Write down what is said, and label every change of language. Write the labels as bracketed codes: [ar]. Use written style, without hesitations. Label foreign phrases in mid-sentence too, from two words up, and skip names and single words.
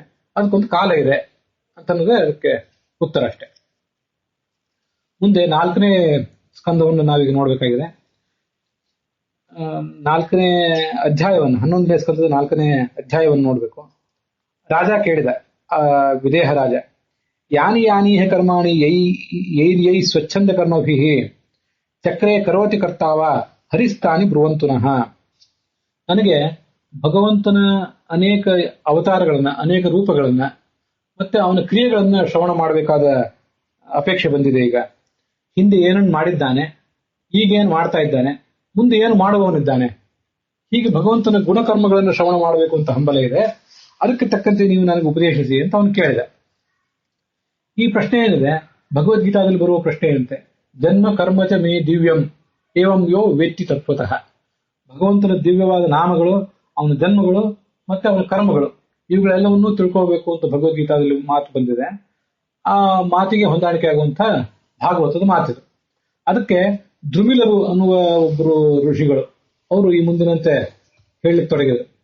[kn] ಅದಕ್ಕೊಂದು ಕಾಲ ಇದೆ ಅಂತನ್ನೋದೇ ಅದಕ್ಕೆ ಉತ್ತರ ಅಷ್ಟೆ. ಮುಂದೆ 4ನೇ ಸ್ಕಂದವನ್ನು ನಾವೀಗ ನೋಡ್ಬೇಕಾಗಿದೆ. 4ನೇ ಅಧ್ಯಾಯವನ್ನು, 11ನೇ ಸ್ಕಂದದ 4ನೇ ಅಧ್ಯಾಯವನ್ನು ನೋಡ್ಬೇಕು. ರಾಜ ಕೇಳಿದ, ವಿದೇಹ ರಾಜ, [sa] ಯಾನಿ ಯಾನೀಹ ಕರ್ಮಾಣಿ ಯೈ ಸ್ವಚ್ಛಂದ ಕರ್ಮಭಿ ಚಕ್ರೇ ಕರೋತಿ ಕರ್ತಾವ ಹರಿಸ್ತಾನಿ ಬ್ರುವಂತುನಃ. [kn] ನನಗೆ ಭಗವಂತನ ಅನೇಕ ಅವತಾರಗಳನ್ನ, ಅನೇಕ ರೂಪಗಳನ್ನ, ಮತ್ತೆ ಅವನ ಕ್ರಿಯೆಗಳನ್ನ ಶ್ರವಣ ಮಾಡಬೇಕಾದ ಅಪೇಕ್ಷೆ ಬಂದಿದೆ. ಈಗ ಹಿಂದೆ ಏನನ್ನು ಮಾಡಿದ್ದಾನೆ, ಈಗೇನು ಮಾಡ್ತಾ ಇದ್ದಾನೆ, ಮುಂದೆ ಏನು ಮಾಡುವವನಿದ್ದಾನೆ, ಹೀಗೆ ಭಗವಂತನ ಗುಣಕರ್ಮಗಳನ್ನು ಶ್ರವಣ ಮಾಡಬೇಕು ಅಂತ ಹಂಬಲ ಇದೆ. ಅದಕ್ಕೆ ತಕ್ಕಂತೆ ನೀವು ನನಗೆ ಉಪದೇಶಿಸಿ ಅಂತ ಅವನು ಕೇಳಿದ. ಈ ಪ್ರಶ್ನೆ ಏನಿದೆ ಭಗವದ್ಗೀತಾದಲ್ಲಿ ಬರುವ ಪ್ರಶ್ನೆ ಏನಂತೆ, [sa] ಜನ್ಮ ಕರ್ಮಚ ಮೇ ದಿವ್ಯಂ ಏವಂ ಯೋ ವೇತ್ತಿ ತತ್ವತಃ. [kn] ಭಗವಂತನ ದಿವ್ಯವಾದ ನಾಮಗಳು, ಅವನ ಜನ್ಮಗಳು ಮತ್ತೆ ಅವನ ಕರ್ಮಗಳು, ಇವುಗಳೆಲ್ಲವನ್ನೂ ತಿಳ್ಕೋಬೇಕು ಅಂತ ಭಗವದ್ಗೀತಾದಲ್ಲಿ ಮಾತು ಬಂದಿದೆ. ಆ ಮಾತಿಗೆ ಹೊಂದಾಣಿಕೆ ಆಗುವಂತ ಭಾಗವತದ ಮಾತಿದು. ಅದಕ್ಕೆ ದ್ರುಮಿಲರು ಅನ್ನುವ ಒಬ್ಬರು ಋಷಿಗಳು ಅವರು ಈ ಮುಂದಿನಂತೆ ಹೇಳಲಿಕ್ಕೆ ತೊಡಗಿದರು.